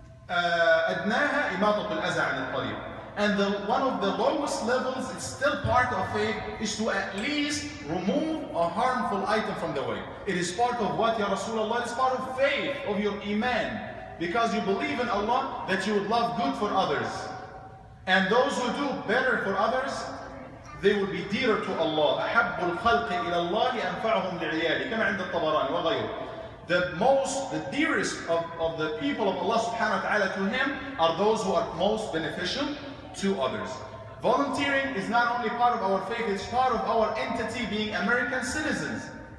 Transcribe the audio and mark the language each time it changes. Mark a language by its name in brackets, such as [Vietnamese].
[Arabic] أدناها إماطة الأذى عن الطريق. [English] And one of the lowest levels, it's still part of faith, is to at least remove a harmful item from the way. It is part of what, Ya Rasulullah? It's part of faith, of your iman. because you believe in Allah that you would love good for others. And those who do better for others, they will be dearer to Allah. [Arabic] أحب الخلق إلى الله أنفعهم لعياله كما عند الطبراني وغيره. [English] The dearest of the people of Allah subhanahu wa ta'ala to Him are those who are most beneficial to others. Volunteering is not only part of our faith, it's part of our entity being American citizens.